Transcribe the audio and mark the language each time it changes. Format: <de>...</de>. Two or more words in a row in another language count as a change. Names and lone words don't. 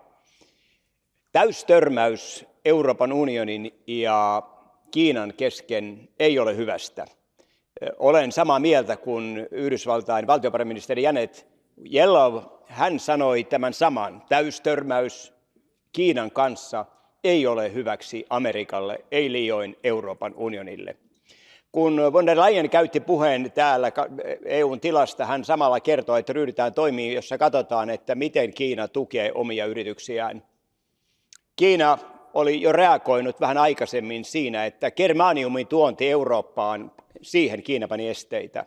<fi>Täystörmäys Euroopan unionin ja Kiinan kesken ei ole hyvästä. Olen samaa mieltä kuin Yhdysvaltain valtiovarainministeri Janet Yellen. Hän sanoi tämän saman. Täystörmäys Kiinan kanssa ei ole hyväksi Amerikalle, ei liioin Euroopan unionille. Kun von der Leyen käytti puheen täällä EUn tilasta, hän samalla kertoi, että ryhdytään toimiin, jossa katsotaan, että miten Kiina tukee omia yrityksiään. Kiina oli jo reagoinut vähän aikaisemmin siinä, että germaniumin tuonti Eurooppaan, siihen Kiina pani esteitä.</fi>